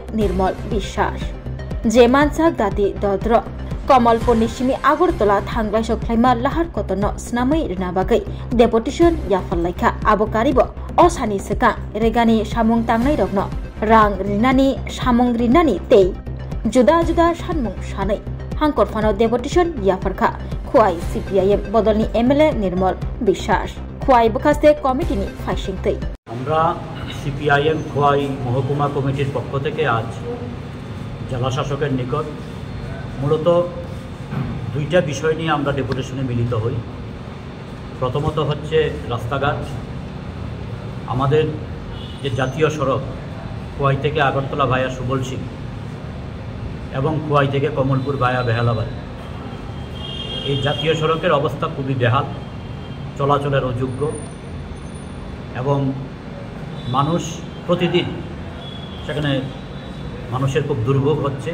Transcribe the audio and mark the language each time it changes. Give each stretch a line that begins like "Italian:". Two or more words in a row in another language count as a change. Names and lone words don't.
Kok Borok: निर्मल विश्वास जे मानसाक दाति दद्र कमलपुरनि सिमी आगरतला थांग्लायसक ख्लाइमा लाहार कतन स्नामै रिना बागै डेपुटेशन याफालाइखा आबकारिबो असानि सका रेगानि सामुं तांनाय रगन रां रिनानि सामुं रिनानि ते जुदा जुदा सानमुं सानै हांकर फानो डेपुटेशन याफारखा खुवाई सीपीआईएम बदलनि एमएलए निर्मल विश्वास खुवाई बखास्ते कमिटिनि फाइसिंतै
Bangla: আমরা सीपीआईएम खुवाई মহকুমা কমিটির पक्ष থেকে আজ জেলা শাসকের নিকট মূলত দুইটা বিষয় নিয়ে আমরা ডেপুটেশনে মিলিত হই। প্রথমত হচ্ছে রাস্তাঘাট, আমাদের যে জাতীয় সড়ক খোয়াই থেকে আগরতলা ভায়া সুবলসিং এবং খোয়াই থেকে কমলপুর ভায়া বেহালাবাদ, এই জাতীয় সড়কের অবস্থা খুবই বেহাল, চলাচলের অযোগ্য এবং মানুষ প্রতিদিন সেখানে মানুষের খুব দুর্ভোগ হচ্ছে।